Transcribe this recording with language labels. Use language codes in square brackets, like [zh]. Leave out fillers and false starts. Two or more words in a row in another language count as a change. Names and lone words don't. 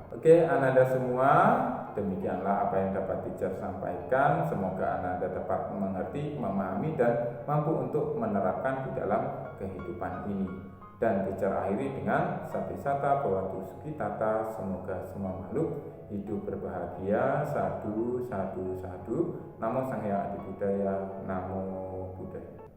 [id] Oke Ananda semua, demikianlah apa yang dapat teacher sampaikan. Semoga Ananda dapat mengerti, memahami dan mampu untuk menerapkan di dalam kehidupan ini. Dan teacher akhiri dengan [pi] Satisata Bhawatu Sukhitata. [id] Semoga semua makhluk hidup berbahagia. [pi] Sadu, sadu, sadu. Namo Sang Hyang Adi Budaya. Namo Buddhaya.